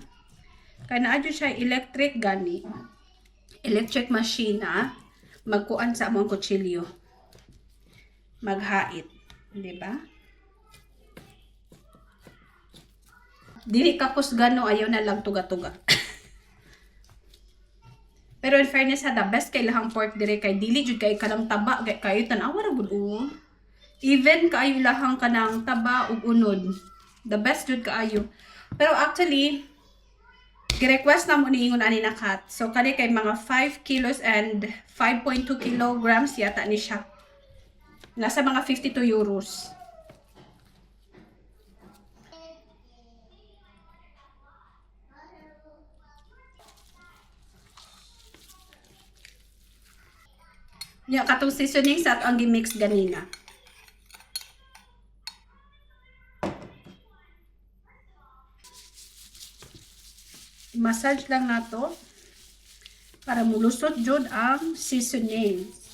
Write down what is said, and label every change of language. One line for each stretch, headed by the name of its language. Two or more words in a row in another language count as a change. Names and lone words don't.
Cebuano: Kaya naadyo siya electric gani.
English: Electric machine
Cebuano: magkuan sa among kutsilyo. Maghait. Diba? Dili kapos gano ayaw na lang tuga-tuga. Pero
English: in fairness the best
Cebuano: kay lahang pork dire kay dili jud kay kanang taba kayo tan-awa ra gud even kaayo lahang kanang taba ug unod.
English: The best
Cebuano: jud kaayo. Pero actually gi-request na mo niingon ani na cut. So kani kay mga 5 kilos and 5.2 kilograms yata ni siya. Nasa mga 52 euros. Nya katong seasoning sa ang gi-mix ganina. I-massage lang nato para mulusot jud ang seasoning.